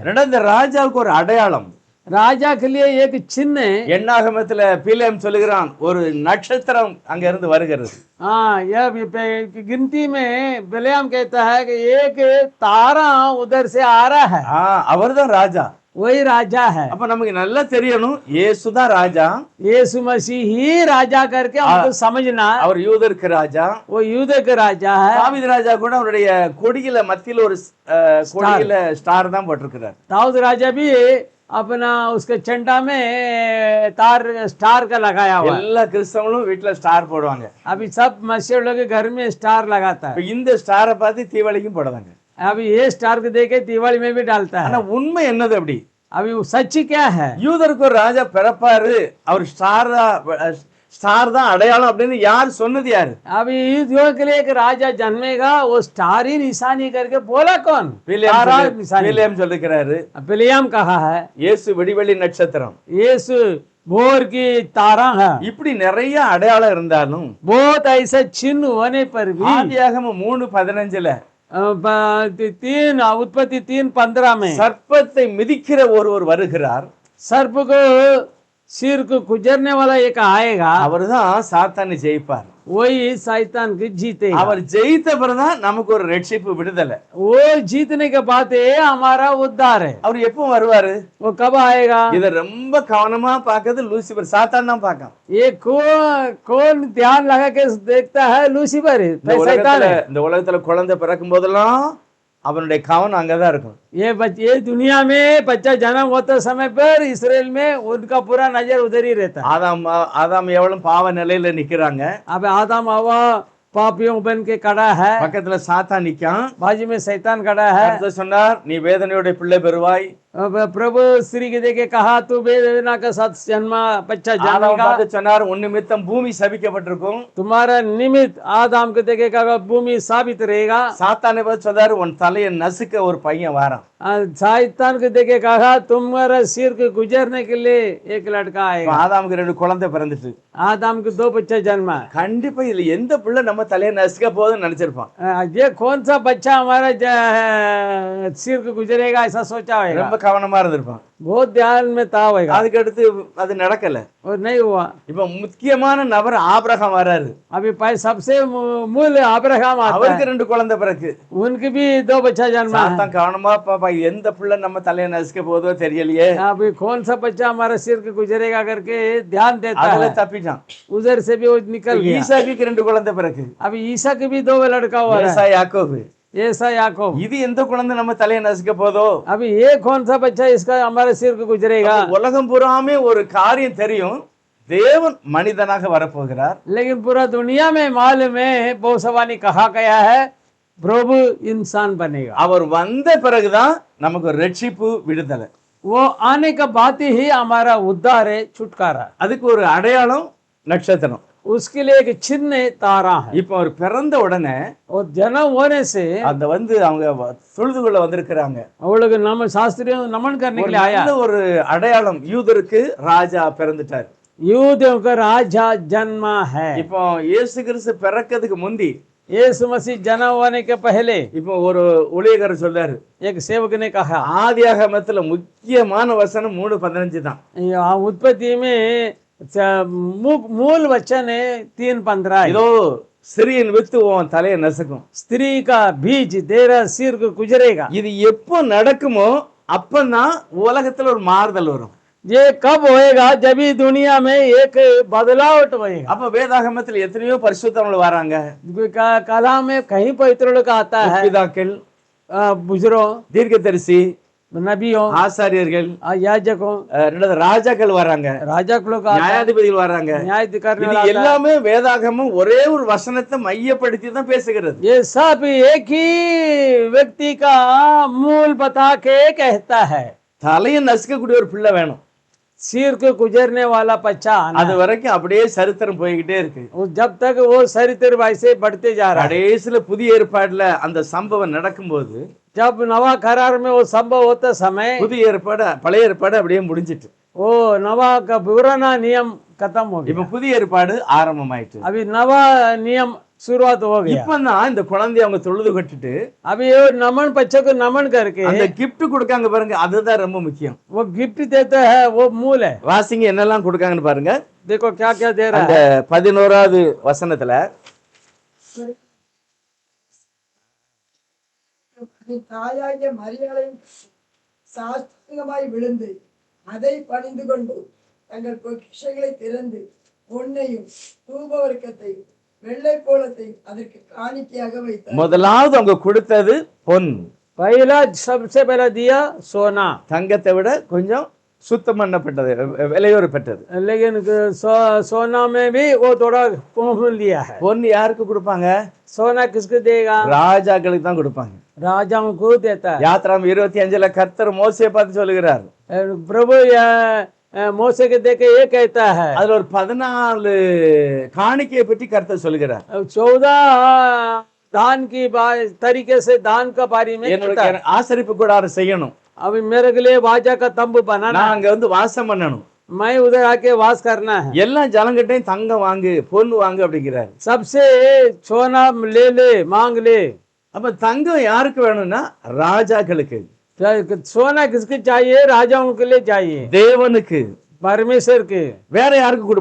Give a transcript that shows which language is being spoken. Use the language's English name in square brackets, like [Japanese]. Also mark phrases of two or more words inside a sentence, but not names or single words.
[Tamil] ரெண்டாவது இந்த ராஜாவுக்கு ஒரு அடையாளம். [Hindi] राजा के लिए एक चिन्ह है। [Tamil] எண்ணாகமத்துல பிலேம் சொல்லுகிறான், ஒரு நட்சத்திரம் அங்க இருந்து வருகிறது. [Hindi] हाँ, यह गिनती में बिलेम कहता है कि एक तारा उधर से आ रहा है, [Tamil] அவர்தான் ராஜா. [Hindi] वही राजा है। [Tamil] அப்ப நமக்கு நல்லா தெரியணும், இயேசுதான் ராஜா. [Hindi] यीशु मसीह ही राजा करके हमको समझना, [Tamil] அவர் யூதருக்கு ராஜா. [Hindi] वो यूदा का राजा है। [Tamil] தாவீது ராஜா கூட அவருடைய கொடியில மத்தியில ஒரு கொடியில ஸ்டார் தான் போட்டிருக்கிறார். [Hindi] दाऊद राजा भी अपना उसके चंडा में तार स्टार का लगाया हुआ है। [Tamil] எல்லா கிறிஸ்தவங்களும் வீட்டுல ஸ்டார் போடுவாங்க. [Hindi] अभी सब मसीह लोग के घर में स्टार लगाता [Tamil] இப்ப [Hindi] है। [Tamil] இந்த ஸ்டாரை பார்த்து தீபாவளிக்கும் போடுவாங்க. [Hindi] अभी ये स्टार को देखे दिवाली में भी डालता [Tamil] ஆனா [Hindi] है। [Tamil] உண்மை என்னது? அப்படி [Hindi] अभी वो सच क्या है? [Tamil] யூதருக்கு ஒரு ராஜா பிறப்பாரு, அவர் ஸ்டார் தான் அடையாளம் அப்படின்னு யார் சொன்னது? யாரு? [Hindi] अभी युद्ध के लिए एक राजा जन्मेगा, वो स्टार ही निशानी करके बोला कौन? तारा निशानी। [Tamil] பிலேம் சொல்லிருக்கிறாரு, [Hindi] बिलेम कहा है [Tamil] இயேசு வெடிவெளி நட்சத்திரம். [Hindi] यीशु भोर की तारा है। [Tamil] இப்படி நிறைய அடையாளம் இருந்தாலும் [Hindi] बहुत ऐसे चिन्ह होने पर भी [Tamil] ஆதியாகமம் 3:15 [Hindi] तीन उत्पत्ति 3:15 में [Tamil] சர்ப்பத்தை மிதிக்கிற ஒருவர் வருகிறார். [Hindi] सर्प को सिर को गुजरने वाला एक आएगा, [Tamil] அவர்தான் சாத்தானை ஜெயிப்பார். [Hindi] वही शैतान को जीतेगा। [Tamil] அவர் ஜெயித்த பிறகுதான் நமக்கு ஒரு ரட்சிப்பு விடுதலை. [Hindi] वो जीतने के बाद ये हमारा उद्धार है। [Tamil] அவர் எப்போ வருவாரு? [Hindi] वो कब आएगा? [Tamil] இத ரொம்ப கவனமா பார்க்கிறது லூசிபர், சாத்தான் தான் பார்க்கான். [Hindi] ये कौन ध्यान लगा के देखता है? लूसीफर है, शैतान है। [Tamil] இந்த உலகத்துல குழந்தை பிறக்கும் போதெல்லாம் அவனுடைய கவனம் अங்கதான் இருக்கும். [Hindi] ये दुनिया में बच्चा जन्म होते समय पर इसराइल में उनका पूरा नजर उधर ही रहता है। [Tamil] ஆதாம் எவ்வளவு பாவ நிலையில நிக்கிறாங்க. [Hindi] अब आदम हवा पापियों बन के खड़ा है, [Tamil] பக்கத்துல சாத்தான் நிக்கான். [Hindi] बाजू में शैतान खड़ा है। [Tamil] கர்த்தர் சொன்னார், நீ வேதனையோட பிள்ளை பெறுவாய். [Hindi] अब प्रभु स्त्री के देखे कहा तू वेदना के साथ जन्मा बच्चा [Tamil] ஆதாம் [Hindi] जन्मेगा। [Tamil] பார்த்து சொன்னார், உன் நிமித்தம் பூமி சபிக்கப்பட்டிருக்கும். [Hindi] तुम्हारा निमित्त आदम के देखे कहा भूमि साबित रहेगा। [Tamil] சாத்தானை பார்த்து சொன்னார், உன் தலையை நசுக்க ஒரு பையன் வாரான். [Hindi] शैतान के देखे कहा तुम्हारा सिर को गुजरने के लिए एक लड़का [Tamil] இப்ப [Hindi] आएगा। [Tamil] ஆதாமுக்கு 2 குழந்தை பிறந்துட்டு, [Hindi] आदम को 2 बच्चा जन्मा। [Tamil] கண்டிப்பா இதுல எந்த பிள்ளை நம்ம தலையை நசுக்க போகுதுன்னு நினைச்சிருப்பான். [Hindi] ये कौन सा बच्चा हमारा सिर को गुजरेगा ऐसा सोचा होगा। [Tamil] ரொம்ப கவனமா இருந்திருப்பான். [Hindi] बहुत ध्यान में था होगा, [Tamil] அதுக்கு அடுத்து அது நடக்கல. [Hindi] और नहीं हुआ। [Tamil] இப்ப முக்கியமான நபர் ஆபிரகாம் வராரு. [Hindi] अभी सबसे मूल अब्राहम आता [Tamil] அவருக்கு [Hindi] है, [Tamil] 2 குழந்தை பிறகு. [Hindi] उनकी भी 2 बच्चा जन्मा है। [Tamil] சாத்தான் கவனமா பாப்பா, எந்த பிள்ளை நம்ம தலையை நசுக்க போதோ தெரியலையே. [Hindi] अभी कौन सा बच्चा हमारा सिर को गुजरेगा करके ध्यान देता [Tamil] அதுல [Hindi] है, [Tamil] தப்பிட்டான். [Hindi] उधर से भी वो निकल गया। [Tamil] ஈசாக்குக்கு 2 குழந்தை பிறகு. [Hindi] अभी ईसा के भी 2 लड़का हुआ है, [Tamil] ஏசா, யாக்கோபு. [Hindi] ऐसा याकूब। [Tamil] இது எந்த குழந்தை நம்ம தலையை நசுக்க போதோ. [Hindi] अभी ये कौन सा बच्चा इसका हमारे सिर को गुजरेगा। [Tamil] உலகம் பூராமே ஒரு காரியம் தெரியும், தேவன் மனிதனாக வரப்போகிறார். [Hindi] लेकिन पूरा दुनिया में मालूम है, भविष्यवाणी कहा गया है प्रभु इंसान बनेगा। [Tamil] அவர் वந்த பிறகுதான் நமக்கு ரட்சிப்பு, விடுதலை. [Hindi] वो आने का बात ही हमारा उद्धार है, छुटकारा। [Tamil] அதுக்கு ஒரு அடையாளம் நட்சத்திரம். [Hindi] उसके लिए एक चिन्ह तारा है। [Tamil] இப்ப அவர் பிறந்த உடனே [Hindi] और जन्म होने से [Tamil] அந்த அவங்க தொழுதுகுள்ள வந்திருக்கிறாங்க. [Hindi] वो लोग नमन शास्त्रियों नमन करने के लिए आया। [Tamil] நல்ல ஒரு அடையாளம், யூதருக்கு ராஜா பிறந்துட்டார். [Hindi] यूदों का राजा जन्मा है। [Tamil] இப்போ இயேசு கிறிஸ்து பிறக்கிறதுக்கு முந்தி [Hindi] यीशु मसीह जन्म होने के पहले [Tamil] இப்போ ஒரு ஊழியக்காரர் சொல்றாரு, [Hindi] एक सेवक ने कहा, [Tamil] ஆதியாகமத்துல முக்கியமான வசனம் 3:15 தான். [Hindi] उत्पत्ति में मूल वचन है 3:15। [Tamil] இதோ சிறியன் வித்து உன் தலையை நசுக்கும். [Hindi] स्त्री का बीज तेरा सिर को गुजरेगा। [Tamil] இது எப்போ நடக்குமோ அப்பதான் உலகத்துல ஒரு மாறுதல் வரும். [Hindi] ये कब होएगा? जब ही दुनिया में एक बदलावट होएगा। [Tamil] அப்ப வேதாகமத்துல எத்தனையோ பரிசுத்தவங்க வராங்க. [Hindi] कलाम में कहीं पवित्र लोग आता है, [Tamil] பிதாக்கள், [Hindi] बुजुर्गों, [Tamil] தீர்க்கதரிசி, [Hindi] नबियों, [Tamil] ஆசாரியர்கள், [Hindi] याजकों, [Tamil] ரெண்டாவது ராஜாக்கள் வராங்க, [Hindi] राजा लोग आता है, [Tamil] நியாயாதிபதிகள் வராங்க. [Hindi] न्याय करने [Tamil] இது [Hindi] वाला आता है। [Tamil] எல்லாமே வேதாகமம் ஒரே ஒரு வசனத்தை மையப்படுத்தி தான் பேசுகிறது. [Hindi] ये सब एक ही व्यक्ति का मूल बता के कहता है। [Tamil] தலையை நசுக்கக்கூடிய ஒரு பிள்ளை வேணும். [Hindi] सिर को गुजरने वाला बच्चा आना [Tamil] அது [Hindi] है। [Tamil] வரைக்கும் அப்படியே சரித்திரம் போய்கிட்டே இருக்கு. [Hindi] जब तक वो चरित्र वैसे बढ़ते जा रहा है। [Tamil] கடைசியில புதிய ஏற்பாடுல அந்த சம்பவம் நடக்கும்போது, [Hindi] जब नवा करार में वो संभव होता समय, [Tamil] புதிய ஏற்பாடு பழைய ஏற்பாடு அப்படியே முடிஞ்சிட்டு, [Hindi] वो नवा का पुराना नियम खत्म हो [Tamil] இப்ப [Hindi] गया। [Tamil] புதிய ஏற்பாடு ஆரம்பமாயிட்டு. [Hindi] अभी नवा नियम शुरुआत हो गया। [Tamil] இப்பதான் இந்த குழந்தைய அவங்க தொழுது கட்டிட்டு [Hindi] अभी वो नमन बच्चे को नमन करके [Tamil] அந்த கிஃப்ட் கொடுக்காங்க பாருங்க, அதுதான் ரொம்ப முக்கியம். [Hindi] वो गिफ्ट देता है, वो मूल है। [Tamil] வாசிங்க என்னெல்லாம் கொடுக்காங்கன்னு பாருங்க. [Hindi] देखो क्या क्या दे रहा [Tamil] அந்த [Hindi] है। [Tamil] 11வது வசனத்துல தாயாகிய மரியாதையும் சாஷ்டாங்கமாய் விழுந்து அதை பணிந்து கொண்டு தங்கள் பொக்கிஷங்களை திறந்து பொன்னையும் தூபவர்க்கத்தையும் வெள்ளை போலத்தையும் அதற்கு காணிக்கையாக வைத்தார். முதலாவது அவங்க கொடுத்தது பொன். [Hindi] पहला सबसे पहला दिया सोना, [Tamil] தங்கத்தை விட கொஞ்சம் சுத்தம் பண்ணப்பட்டது, விலையோறு பெற்றது. [Hindi] लेकिन सोना में भी वो थोड़ा कम लिया है। [Tamil] பொன் யாருக்கு கொடுப்பாங்க? [Hindi] सोना किसको देगा? [Tamil] ராஜாக்களுக்கு தான் கொடுப்பாங்க. [Hindi] राजाओं को देता है। [Tamil] யாத்ராம் 25ல கர்த்தர் மோசேயை பார்த்து சொல்லுகிறார், [Hindi] प्रभु मोसे के देखे ये कहता है, [Tamil] அதுல ஒரு 14 காணிக்கையை பற்றி கர்த்தர் சொல்லுகிறார். [Hindi] 14 दान की तरीके से दान का बारे में कहता है। [Tamil] ஆசரிப்பு கூடாரம் செய்யணும், [Hindi] अभी मेरे के लिए वाजा का तंबू बनाना, [Tamil] நான் அங்க வந்து வாசம் பண்ணணும், [Hindi] मैं उधर आके वास करना है। [Tamil] எல்லா ஜனங்கிட்டையும் தங்கம் வாங்கு, பொன் வாங்கு அப்படிங்கிறார். [Hindi] सबसे सोना ले मांग ले। [Tamil] அப்ப தங்கம் யாருக்கு வேணும்னா ராஜாக்களுக்கு, [Hindi] सोना किसके चाहिए? राजाओं के लिए चाहिए, [Tamil] தேவனுக்கு. [Hindi] परमेश्वर के। [Tamil] வேற யாருக்கு கொடுப்பாங்க?